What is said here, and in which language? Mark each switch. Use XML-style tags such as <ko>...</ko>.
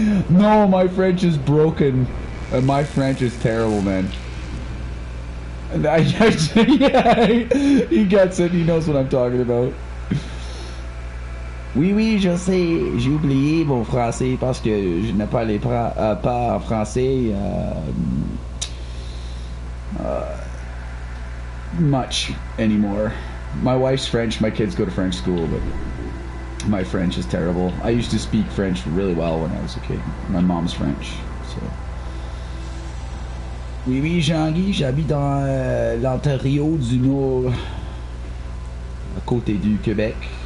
<en>No, my French is broken. My French is terrible, man. And yeah, he gets it. He knows what I'm talking about.</en> <fr>Oui, oui, je sais. J'ai oublié mon français parce que je n'ai pas les pas en français</fr> <en>much anymore. My wife's French. My kids go to French school, but my French is terrible. I used to speak French really well when I was a kid. My mom's French, so.</en> <fr>Oui, oui, Jean-Guy, j'habite dans l'Ontario du Nord, à côté du Québec.</fr>